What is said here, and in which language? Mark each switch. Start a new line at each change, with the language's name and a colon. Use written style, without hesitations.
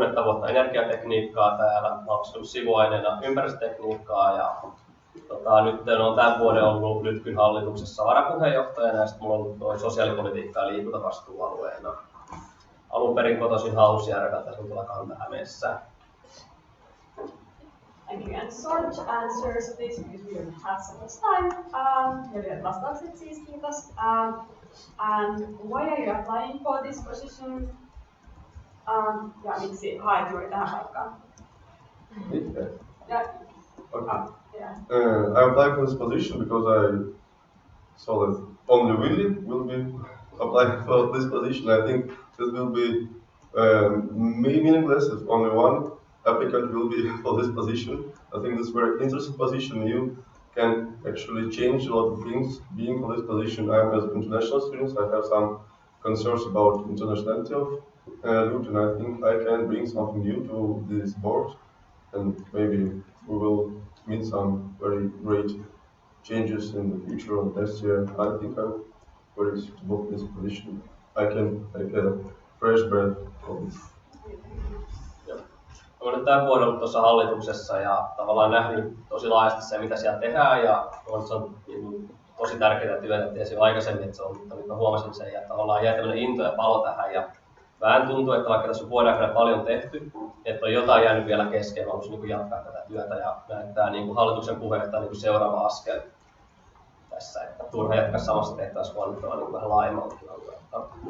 Finnish: vuotta energiatekniikkaa täällä. Mä oon opiskellut sivuaineena ympäristötekniikkaa ja nyt olen tämän vuoden ollut LTKYn hallituksessa varapuheenjohtajana ja sitten mulla on ollut toi sosiaalipolitiikka ja liikuntavastuualueena. Alun perin kotoisin Hausjärveltä, se on tuolla Kanta-Hämeessä.
English: Thank you. And short answers, please, because we don't have so much time.
Finnish: Lyhyet vastaukset siis, kiitos.
English: And why are you applying for this position?
Finnish: Ja miksi haet juuri tähän paikkaan?
English: Yeah. Okay. I applied for this position because I saw that only Willie will be applying for this position. I think this will be meaningless if only one applicant will be for this position. I think this is a very interesting position. You can actually change a lot of things being for this position. I am as an international student. I have some concerns about internationality of LTKY, and I think I can bring something new to this board, and maybe we will meet some very great changes in the future of next year. I think I'm very suitable for this position. I can take a fresh breath from this.
Finnish: Olen nyt tämän vuoden ollut tuossa hallituksessa ja tavallaan nähnyt tosi laajasti se, mitä siellä tehdään ja se on tosi tärkeää työtä. Tiesin jo aikaisemmin, että se on, mutta nyt mä huomasin sen ja tavallaan jäi tämmöinen into ja palo tähän ja vähän tuntuu, että vaikka tässä on vuoden aikana paljon tehty, että on jotain jäänyt vielä kesken, mä haluaisin niin jatkaa tätä työtä ja näyttää niin hallituksen puheenjohtaja niin seuraava askel tässä, että turha jatkaa samassa tehtävässä, vaan nyt on niin vähän laajemmaltakin alueelta.